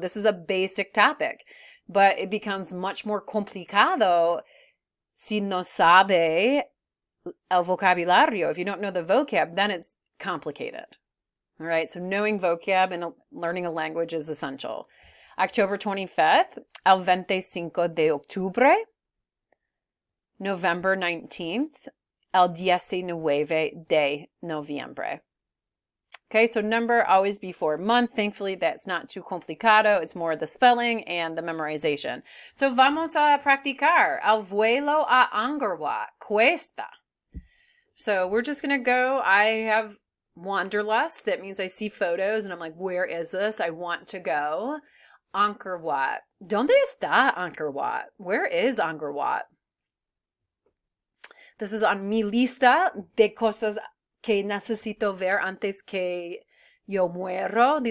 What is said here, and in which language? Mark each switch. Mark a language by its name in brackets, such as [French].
[English] This is a basic topic, but it becomes much more [Spanish] complicado si no sabe el vocabulario. [English] If you don't know the vocab, then it's complicated. All right, so knowing vocab and learning a language is essential. October 25th, [Spanish] el 25 de octubre. [English] November 19th, [Spanish] el 19 de noviembre. [English] Okay, so number always before month. Thankfully, that's not too complicado. It's more the spelling and the memorization. [Spanish] So vamos a practicar. El vuelo a Angarwat cuesta. [English] So we're just going to go. I have wanderlust. That means I see photos and I'm like, where is this? I want to go. Angkor Wat. [Spanish] ¿Dónde está Angkor Wat? [English] Where is Angkor Wat? This is on [Spanish] mi lista de cosas que necesito ver antes que yo muero.